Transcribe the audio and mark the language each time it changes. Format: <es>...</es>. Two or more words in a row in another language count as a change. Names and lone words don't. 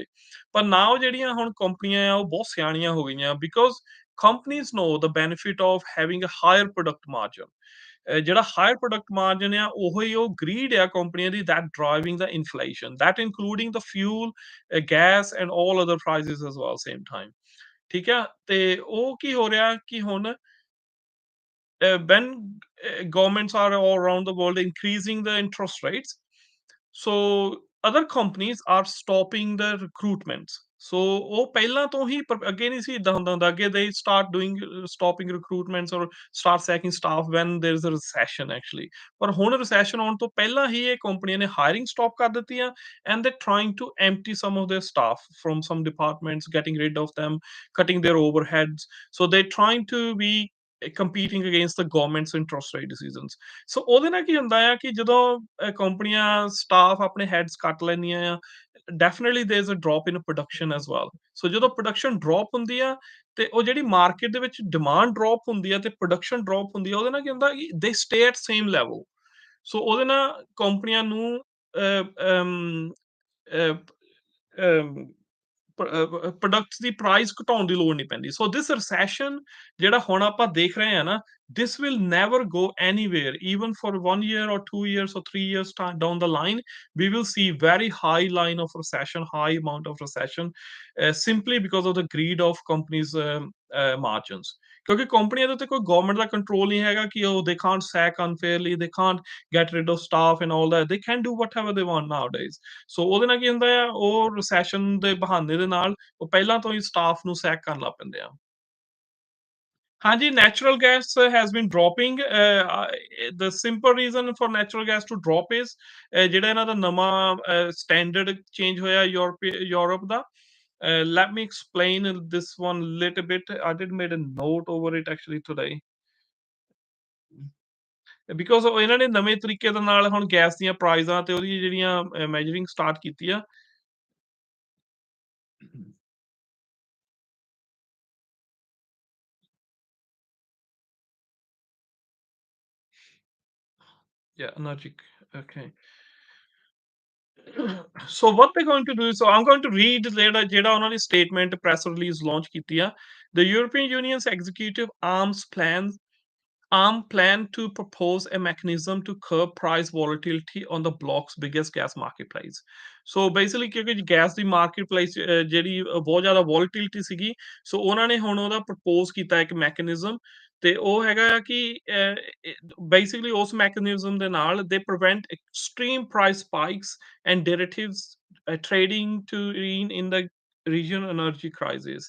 <pa>ਪਰ ਨਾਓ ਜਿਹੜੀਆਂ ਹੁਣ ਕੰਪਨੀਆਂ ਆ, ਉਹ ਬਹੁਤ ਸਿਆਣੀਆਂ ਹੋ ਗਈਆਂ</pa> <en>because companies know the benefit of having a higher product margin. ਜਿਹੜਾ higher product margin</en> <pa>ਆ, ਉਹੀ ਉਹ ਗਰੀਡ ਆ ਕੰਪਨੀਆਂ ਦੀ</pa> <en>that driving the inflation, that including the fuel, gas and all other prices as well same time.</en> <pa>ਠੀਕ ਆ? ਤੇ ਉਹ ਕੀ ਹੋ ਰਿਹਾ ਕਿ ਹੁਣ</pa> <en>when governments are all around the world increasing the interest rates, so other companies are stopping the recruitments. So</en> <pa>ਉਹ ਪਹਿਲਾਂ ਤੋਂ ਹੀ ਅੱਗੇ ਨਹੀਂ ਸੀ ਇਦਾਂ ਹੁੰਦਾ ਅੱਗੇ</pa> <en>they start doing stopping recruitments or start sacking staff when there is a recession actually,</en> <pa>ਪਰ ਹੁਣ recession ਆਉਣ ਤੋਂ ਪਹਿਲਾਂ ਹੀ ਇਹ ਕੰਪਨੀਆਂ ਨੇ</pa> <en>hiring stop</en> <pa>ਕਰ ਦਿੱਤੀ ਆ,</pa> <en>and they're trying to empty some of their staff from some departments, getting rid of them, cutting their overheads. So they're trying to be competing against the government's interest rate decisions.</en> <pa>ਸੋ ਉਹਦੇ ਨਾਲ ਕੀ ਹੁੰਦਾ ਆ ਕਿ ਜਦੋਂ ਕੰਪਨੀਆਂ ਸਟਾਫ ਆਪਣੇ ਹੈਡਸ ਕੱਟ ਲੈਂਦੀਆਂ ਆ,</pa> <en>definitely there is a drop in production as well.</en> <pa>ਸੋ ਜਦੋਂ</pa> <en>production drop</en> <pa>ਹੁੰਦੀ ਆ, ਤੇ ਉਹ ਜਿਹੜੀ ਮਾਰਕੀਟ ਦੇ ਵਿੱਚ</pa> <en>demand drop</en> <pa>ਹੁੰਦੀ ਆ ਤੇ</pa> <en>production drop</en> <pa>ਹੁੰਦੀ ਆ, ਉਹਦੇ ਨਾਲ ਕੀ ਹੁੰਦਾ ਕਿ</pa> <en>they stay at same level.</en> <pa>ਸੋ ਉਹਦੇ ਨਾਲ ਕੰਪਨੀਆਂ ਨੂੰ ਅ, ਅਮ, ਅ, ਅਮ, ਪ੍ਰੋਡਕਟਸ ਦੀ ਪ੍ਰਾਈਸ ਘਟਾਉਣ ਦੀ ਲੋੜ ਨਹੀਂ ਪੈਂਦੀ।</pa> <en>so this recession</en> <pa>ਜਿਹੜਾ ਹੁਣ ਆਪਾਂ ਦੇਖ ਰਹੇ ਹਾਂ ਨਾ,</pa> <en>this will never go anywhere even for 1 year or 2 years or 3 years down the line. We will see very high line of recession, high amount of recession, simply because of the greed of companies margins.</en> <pa>ਕਿਉਂਕਿ ਕੰਪਨੀਆਂ ਦੇ ਉੱਤੇ ਕੋਈ ਗਵਰਨਮੈਂਟ ਦਾ ਕੰਟਰੋਲ ਨਹੀਂ ਹੈਗਾ ਕਿ ਉਹ</pa> <en>they can't sack unfairly, they can't get rid of staff and all that, they can do whatever they want nowadays.</en> <pa>ਸੋ ਉਹਦੇ ਨਾਲ ਕੀ ਹੁੰਦਾ ਆ, ਉਹ ਰਿਸੈਸ਼ਨ ਦੇ ਬਹਾਨੇ ਦੇ ਨਾਲ ਉਹ ਪਹਿਲਾਂ ਤੋਂ ਹੀ ਸਟਾਫ ਨੂੰ ਸੈਕ ਕਰਨ ਲੱਗ ਪੈਂਦੇ ਆ। ਹਾਂਜੀ,</pa> <en>natural gas has been dropping. The simple reason for natural gas to drop is</en> <pa>ਜਿਹੜਾ ਇਹਨਾਂ ਦਾ ਨਵਾਂ ਸਟੈਂਡਰਡ ਚੇਂਜ ਹੋਇਆ ਯੂਰਪ ਦਾ।</pa> <en>Let me explain this one little bit. I did made a note over it actually today.</en> <pa>ਬਿਕੋਜ਼ ਉਹ ਇਹਨਾਂ ਨੇ ਨਵੇਂ ਤਰੀਕੇ ਦੇ ਨਾਲ ਹੁਣ ਗੈਸ ਦੀਆਂ ਪ੍ਰਾਈਜ਼ਾਂ ਤੇ ਉਹਦੀ ਜਿਹੜੀਆਂ ਮੈਜਰਿੰਗ ਸਟਾਰਟ ਕੀਤੀ ਆ।</pa> <en>Yeah, energy. Okay. So what they're going to do is, so I'm going to read</en> <pa>ਜਿਹੜਾ ਉਹਨਾਂ ਦੀ ਸਟੇਟਮੈਂਟ ਪ੍ਰੈਸ ਰਿਲੀਜ਼ ਲਾਂਚ ਕੀਤੀ ਆ।</pa> <en>The European Union's executive arm plan to propose a mechanism to curb price volatility on the bloc's biggest gas marketplace. So basically</en> <pa>ਕਿਉਂਕਿ ਗੈਸ ਦੀ ਮਾਰਕੀਟਪਲੇਸ ਜਿਹੜੀ ਬਹੁਤ ਜ਼ਿਆਦਾ ਵੋਲਟਿਲਿਟੀ ਸੀਗੀ, ਸੋ ਉਹਨਾਂ ਨੇ ਹੁਣ ਉਹਦਾ ਪ੍ਰਪੋਜ਼ ਕੀਤਾ ਇੱਕ ਮੈਕੈਨਿਜ਼ਮ, ਤੇ ਉਹ ਹੈਗਾ ਆ ਕਿ ਬੇਸਿਕਲੀ ਉਸ ਮੈਕੈਨਿਜ਼ਮ ਦੇ ਨਾਲ</pa> <en>they prevent extreme price spikes and derivatives trading to in the regional energy crisis.</en>